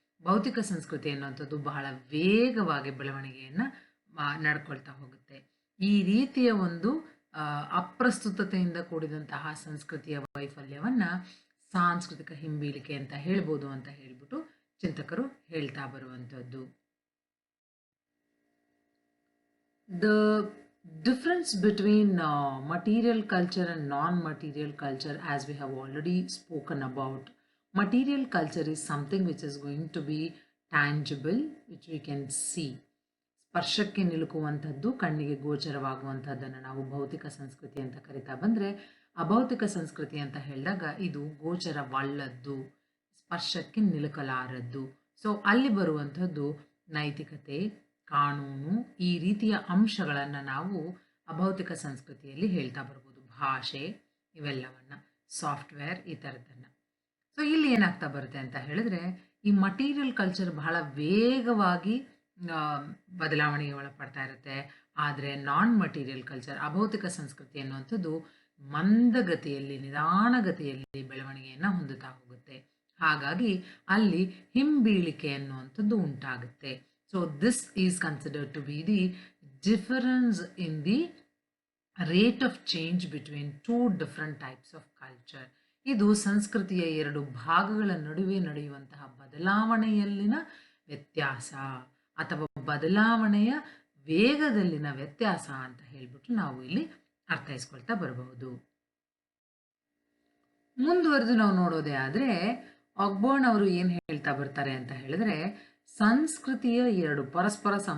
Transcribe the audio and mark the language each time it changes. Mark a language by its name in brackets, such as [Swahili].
[Kannada] ಭೌತಿಕ ಸಂಸ್ಕೃತಿ ಅನ್ನುವಂಥದ್ದು ಬಹಳ ವೇಗವಾಗಿ ಬೆಳವಣಿಗೆಯನ್ನು ನಡ್ಕೊಳ್ತಾ ಹೋಗುತ್ತೆ. ಈ ರೀತಿಯ ಒಂದು ಅಪ್ರಸ್ತುತತೆಯಿಂದ ಕೂಡಿದಂತಹ ಸಂಸ್ಕೃತಿಯ ವೈಫಲ್ಯವನ್ನು ಸಾಂಸ್ಕೃತಿಕ ಹಿಂಬೀಳಿಕೆ ಅಂತ ಹೇಳ್ಬೋದು ಅಂತ ಹೇಳ್ಬಿಟ್ಟು ಚಿಂತಕರು ಹೇಳ್ತಾ ಬರುವಂಥದ್ದು. [English] The difference between material culture and non-material culture, as we have already spoken about, material culture is something which is going to be tangible, which we can see. [Kannada] ಸ್ಪರ್ಶಕ್ಕೆ ನಿಲುಕುವಂಥದ್ದು, ಕಣ್ಣಿಗೆ ಗೋಚರವಾಗುವಂಥದ್ದನ್ನು ನಾವು ಭೌತಿಕ ಸಂಸ್ಕೃತಿ ಅಂತ ಕರಿತಾ ಬಂದರೆ, ಅಭೌತಿಕ ಸಂಸ್ಕೃತಿ ಅಂತ ಹೇಳಿದಾಗ ಇದು ಗೋಚರವಲ್ಲದ್ದು, ಸ್ಪರ್ಶಕ್ಕೆ ನಿಲುಕಲಾರದ್ದು. ಸೊ ಅಲ್ಲಿ ಬರುವಂಥದ್ದು ನೈತಿಕತೆ, ಕಾನೂನು, ಈ ರೀತಿಯ ಅಂಶಗಳನ್ನು ನಾವು ಅಭೌತಿಕ ಸಂಸ್ಕೃತಿಯಲ್ಲಿ ಹೇಳ್ತಾ ಬರ್ಬೋದು. ಭಾಷೆ, ಇವೆಲ್ಲವನ್ನು, ಸಾಫ್ಟ್ವೇರ್, ಈ ಥರದ್ದನ್ನು. ಸೊ ಇಲ್ಲಿ ಏನಾಗ್ತಾ ಬರುತ್ತೆ ಅಂತ ಹೇಳಿದ್ರೆ, ಈ ಮಟೀರಿಯಲ್ ಕಲ್ಚರ್ ಬಹಳ ವೇಗವಾಗಿ ಬದಲಾವಣೆಗೆ ಒಳಪಡ್ತಾ ಇರುತ್ತೆ. ಆದರೆ ನಾನ್ ಮಟೀರಿಯಲ್ ಕಲ್ಚರ್, ಅಭೌತಿಕ ಸಂಸ್ಕೃತಿ ಅನ್ನುವಂಥದ್ದು ಮಂದಗತಿಯಲ್ಲಿ, ನಿಧಾನಗತಿಯಲ್ಲಿ ಬೆಳವಣಿಗೆಯನ್ನು ಹೊಂದುತ್ತಾ ಹೋಗುತ್ತೆ. ಹಾಗಾಗಿ ಅಲ್ಲಿ ಹಿಂಬೀಳಿಕೆ ಅನ್ನುವಂಥದ್ದು ಉಂಟಾಗುತ್ತೆ. [English] So this is considered to be the difference in the rate of change between two different types of culture. [Kannada] ಇದು ಸಂಸ್ಕೃತಿಯ ಎರಡು ಭಾಗಗಳ ನಡುವೆ ನಡೆಯುವಂತಹ ಬದಲಾವಣೆಯಲ್ಲಿನ ವ್ಯತ್ಯಾಸ ಅಥವಾ ಬದಲಾವಣೆಯ ವೇಗದಲ್ಲಿನ ವ್ಯತ್ಯಾಸ ಅಂತ ಹೇಳ್ಬಿಟ್ಟು ನಾವು ಇಲ್ಲಿ ಅರ್ಥೈಸ್ಕೊಳ್ತಾ ಬರಬಹುದು. ಮುಂದುವರೆದು ನಾವು ನೋಡೋದೇ ಆದರೆ ಆಕ್ಬರ್ನ್ ಅವರು ಏನು ಹೇಳ್ತಾ ಬರ್ತಾರೆ ಅಂತ ಹೇಳಿದ್ರೆ, ಸಂಸ್ಕೃತಿಯ ಎರಡು ಪರಸ್ಪರ